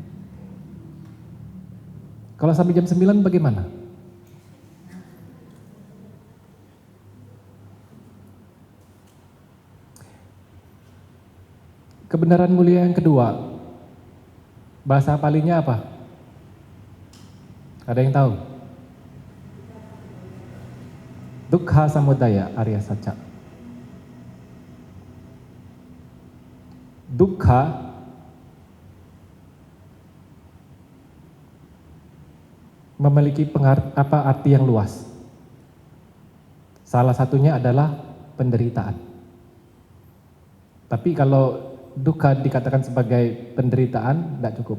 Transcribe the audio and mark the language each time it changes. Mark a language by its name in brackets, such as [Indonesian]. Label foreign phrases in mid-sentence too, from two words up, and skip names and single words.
[Indonesian] Kalau sampai jam 9 bagaimana? Kebenaran mulia yang kedua, bahasa palinya apa? Ada yang tahu? [Pali] Dukkha samudaya arya saca. [Indonesian] Dukkha memiliki arti yang luas. Salah satunya adalah penderitaan. Tapi kalau dukkha dikatakan sebagai penderitaan, tidak cukup.